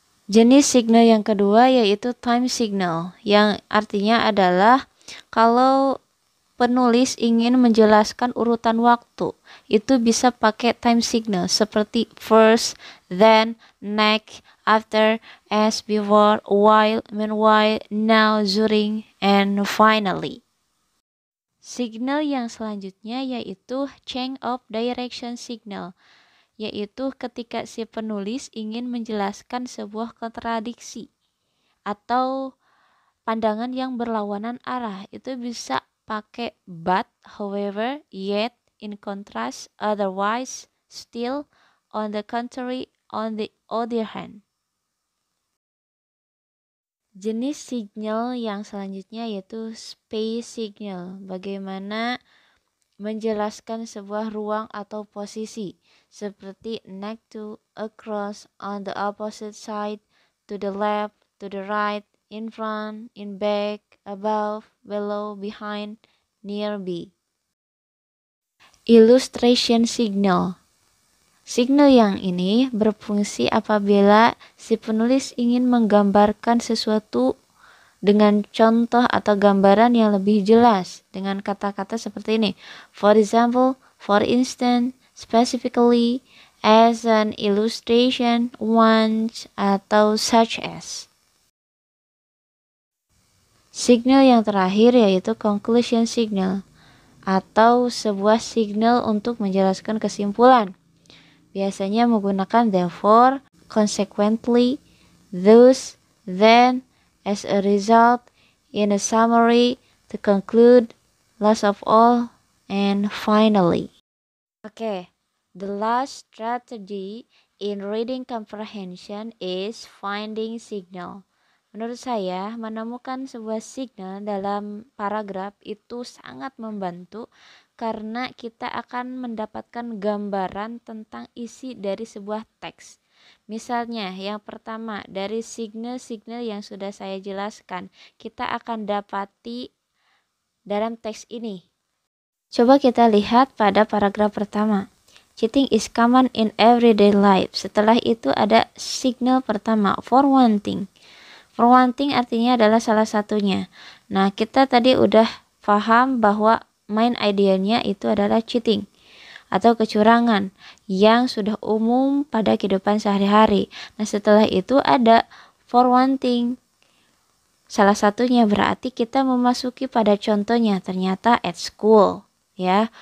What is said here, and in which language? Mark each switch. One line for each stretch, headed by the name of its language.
Indonesian: Jenis signal yang kedua yaitu time signal, yang artinya adalah kalau penulis ingin menjelaskan urutan waktu, itu bisa pakai time signal seperti
English: first, then, next, after, as, before, while, meanwhile, now, during, and finally.
Indonesian: Signal yang selanjutnya yaitu change of direction signal, yaitu ketika si penulis ingin menjelaskan sebuah kontradiksi atau pandangan yang berlawanan arah. Itu bisa pakai
English: but, however, yet, in contrast, otherwise, still, on the contrary, on the other hand.
Indonesian: Jenis signal yang selanjutnya yaitu space signal. Bagaimana menjelaskan sebuah ruang atau posisi seperti
English: next to, across, on the opposite side, to the left, to the right, in front, in back, above, below, behind, nearby. Illustration signal.
Indonesian: Signal yang ini berfungsi apabila si penulis ingin menggambarkan sesuatu dengan contoh atau gambaran yang lebih jelas dengan kata-kata seperti ini.
English: For example, for instance, specifically, as an illustration, once, atau such as.
Indonesian: Signal yang terakhir yaitu conclusion signal atau sebuah signal untuk menjelaskan kesimpulan. Biasanya menggunakan
English: therefore, consequently, thus, then, as a result, in a summary, to conclude, last of all, and finally. Okay, the last strategy in reading comprehension is finding signal.
Indonesian: Menurut saya, menemukan sebuah signal dalam paragraf itu sangat membantu karena kita akan mendapatkan gambaran tentang isi dari sebuah teks. Misalnya, yang pertama, dari signal-signal yang sudah saya jelaskan, kita akan dapati dalam teks ini. Coba kita lihat pada paragraf pertama.
English: Cheating is common in everyday life.
Indonesian: Setelah itu ada signal pertama,
English: for one thing. For one thing
Indonesian: artinya adalah salah satunya. Nah, kita tadi udah paham bahwa main idenya itu adalah cheating atau kecurangan yang sudah umum pada kehidupan sehari-hari. Nah, setelah itu ada
English: for one thing.
Indonesian: Salah satunya berarti kita memasuki pada contohnya, ternyata
English: at school,
Indonesian: ya.